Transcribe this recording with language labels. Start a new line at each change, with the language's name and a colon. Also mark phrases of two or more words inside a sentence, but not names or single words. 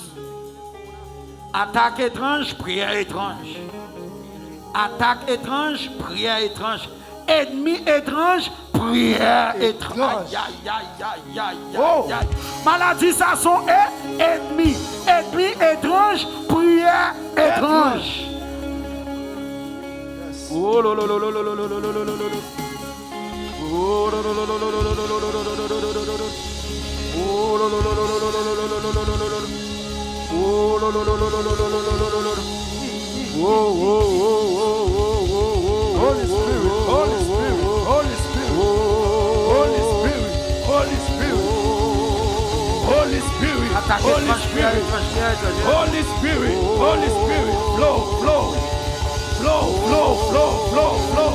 French: Attaque étrange, prière étrange. Attaque étrange, prière étrange. Ennemi étrange, prière étrange. Maladie, ça sont ennemis. Ennemi étrange, prière étrange. Oh là là là là là là là là là là. Oh là là là là là là là là là. Oh là là là là là là là là. Oh là là là là là là là. Oh oh oh oh oh oh.
English: Holy Spirit, Holy Spirit, Holy Spirit, Holy Spirit, Holy Spirit, Holy Spirit, Holy Spirit, Holy Spirit, Holy Spirit, flow, flow, flow, flow, flow, flow, flow.